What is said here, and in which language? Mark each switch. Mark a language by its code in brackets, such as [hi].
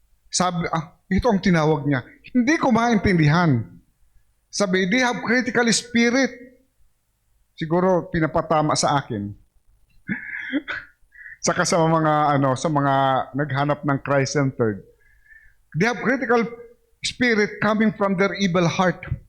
[tl] Sabi, ito ang tinawag niya. Hindi ko maintindihan. Sabi, [en] they have critical spirit. [tl] Siguro pinapatama sa akin. Saka sa mga naghanap ng Christ-centered. [en] They have critical spirit coming from their evil heart.